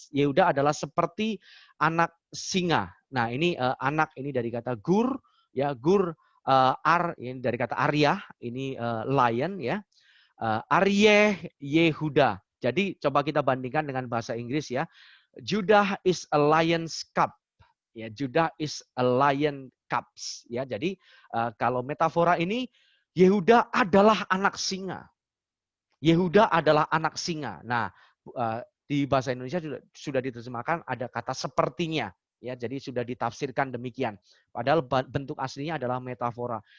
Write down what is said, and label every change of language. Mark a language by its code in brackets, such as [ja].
[id] Yehuda adalah seperti anak singa. Nah, ini anak ini dari kata gur, ya, gur, ini dari kata Arya, ini lion, ya. Aryeh Yehuda. Jadi coba kita bandingkan dengan bahasa Inggris, ya. [en] Judah is a lion's cub. Ya, Judah is a lion cubs, ya. [id] Jadi kalau metafora ini, Yehuda adalah anak singa. Yehuda adalah anak singa. Nah, di bahasa Indonesia sudah diterjemahkan ada kata sepertinya, ya. Jadi sudah ditafsirkan demikian. Padahal bentuk aslinya adalah metafora.